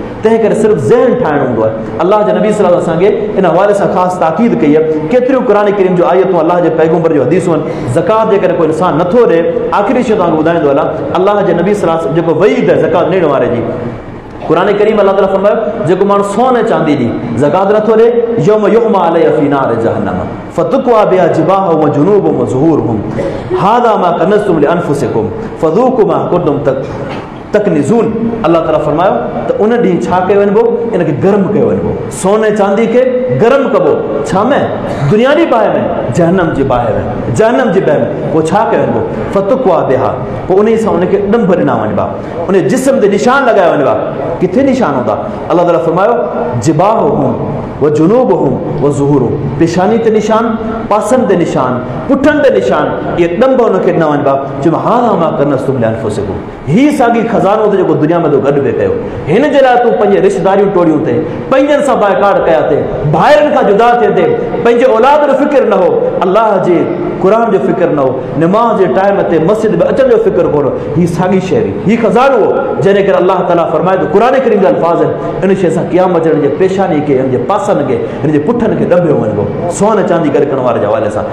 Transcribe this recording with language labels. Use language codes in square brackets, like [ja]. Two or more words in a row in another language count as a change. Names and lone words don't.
[sd] तंहिं करे सिर्फ़ु ज़हन ठाहिणो हूंदो आहे। अलाह जे नबी [ar] صلى الله عليه وسلم [sd] असांखे इन हवाले सां ख़ासि ताक़ीद कई आहे। केतिरियूं क़ुरान करीम जो आयतूं, अलाह जे पैगंबर जो हदीसूं आहिनि। ज़कात जेकर कोई इंसान नथो ॾे, आख़िरी शइ तव्हांखे ॿुधाईंदो हलां, अलाह जे नबी [ar] صلى الله عليه وسلم [sd] जेको वईद आहे ज़कात ॾियण वारे जी, क़ुरान करीम अल्लाह ताला फरमायो जेको माण्हू सोने चांदी जी ज़कात नथो ॾे, [ar] يوم يحمى عليه في نار جهنم فتكوى بها جباههم وجنوبهم وظهورهم هذا ما كنزتم لأنفسكم فذوقوا ما كنتم تكنزون. [sd] अल्लाह ताला फरमायो त उन ॾींहुं छा कयो वञिबो, इनखे गरम कयो वञिबो, सोने चांदी खे गरम कबो। छा में? दुनियावी बाहि में, जहन्नम जी बाहि में, जहन्नम जी बाहि में। पोइ छा कयो वञिबो, [ar] فتكوى بها, [sd] पोइ उन सां उनखे ॾंभ ॾिना वञिबा, उन जिस्म ते निशान लॻाया वञिबा। किथे निशान हूंदा? अल्लाह ताला फरमायो [ar] جباههم وجنوبهم وظهورهم, [sd] पेशानी ते निशान, पासनि ते निशान, पुठनि ते निशान, इहे ॾंभ उनखे ॾिना वञिबा। [ar] चयो هذا ما كنزتم لأنفسكم, [sd] हीअ साॻी खज़ानो त जेको दुनिया में तो गॾु बि कयो, हिन जे लाइ तूं पंहिंजे रिश्तेदारियूं टोड़ियूं थे, पंहिंजनि सां बाइकाट कया थे, भाइरनि खां जुदा थिए थे, पंहिंजे औलाद जो फ़िक्र न हो, अलाह जे क़ुरान जो फ़िक्र न हो, नमाज़ जे टाइम ते मस्जिद में अचण जो फ़िक्र कोन हो। हीअ साॻी शइ हुई, हीअ ख़ज़ानो हो जंहिंजे करे अलाह ताला फ़रमाए थो क़ुरान करीम जा अल्फाज़ आहिनि, इन शइ सां क़यामत जे हिन जे पेशानी खे, हिन जे पासनि खे, हिन जे पुठनि खे ॾंबियो वञिबो, सोन चांदी गॾु करण वारे जे हवाले सां।